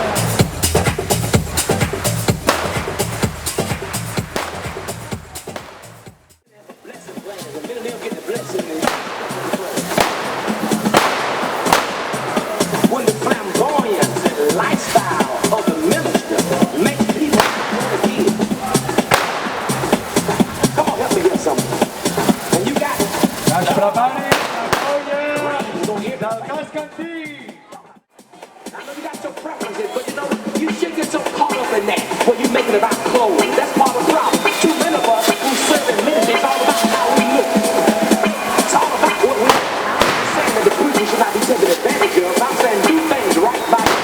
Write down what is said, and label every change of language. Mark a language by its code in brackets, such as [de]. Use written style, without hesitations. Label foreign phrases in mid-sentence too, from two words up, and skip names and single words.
[en] When the flamboyant lifestyle of the minister makes people want to give. Come on, help me get something. And you got it. [ca] Que es prepari la colla del Cascantí! [en] I know you got your preferences, but you know, you shouldn't get so caught up in that when you're making it about clothes. That's part of the problem. Too many of us who serve in ministry, it's all about how we look. It's all about what we look. I'm saying that the preacher should not be taken advantage of. I'm saying do things right by you.